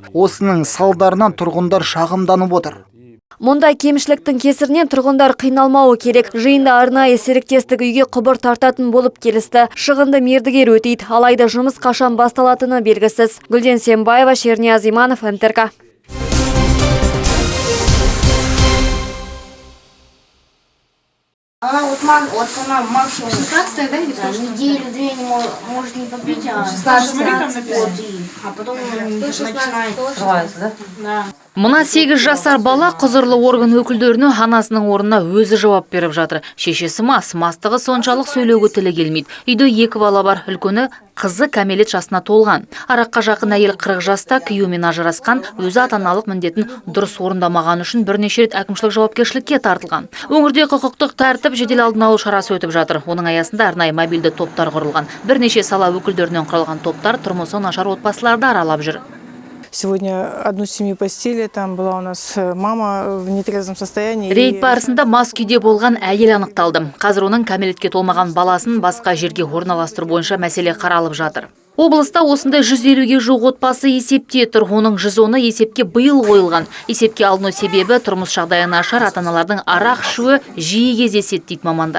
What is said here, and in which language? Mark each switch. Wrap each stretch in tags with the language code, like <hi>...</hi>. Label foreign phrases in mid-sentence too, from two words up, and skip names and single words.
<kk>Осының салдарынан тұрғындар шағымданып отыр. Мұндай кемшіліктің кесірінен тұрғындар қиналмауы керек. Жиында арнайы серіктестік үйге құбыр тартатын болып келісті. Шығынды мердігер өтейді. Алайда жұмыс қашан басталатыны белгісіз. Гүлден Сембаева, Шернияз Иманов, НТРК.</kk> <ru>Она максимум 16 да, или неделю-две может не побить, а 16 а потом начинает срываться, да?</ru> <kk>Мына 8 жасар бала құзырлы орган өкілдеріне анасының орнына өзі жауап беріп жатыр. Шешесі мастығы соншалық сөйлеуге тілі келмейді. Үйде 2 бала бар, үлкені қызы кәмелет жасына толған. Араққа жақын әйел 40 жаста күйеуімен ажырасқан, өзі ата-аналық міндетін дұрыс орындамаған үшін бірнеше рет әкімшілік жауапкершілікке тартылған. Өңірде құқықтық тәртіп жедел алдын алу шарасы өтіп жатыр. Оның аясында арнайы мобильді топтар құрылған. Бірнеше сала өкілдерінен құралған топтар тұрмысы нашар отбасыларды аралап жүр.</kk> <ru>Сегодня одну семью постели, там была у нас мама в нетрезвом состоянии.</ru> <kk>Рейд барысында мас күйде болған әйел анықталды. Қазір оның кәмелетке толмаған баласын басқа жерге орналастыру бойынша мәселе қаралып жатыр. Облыста осындай 150-ге жуық отбасы есепте тұр. Оның 110-ы есепке биыл қойылған. Есепке алыну себебі тұрмыс жағдайы нашар ата-аналардың арақ ішуі жиі кездеседі дейді мамандар.</kk>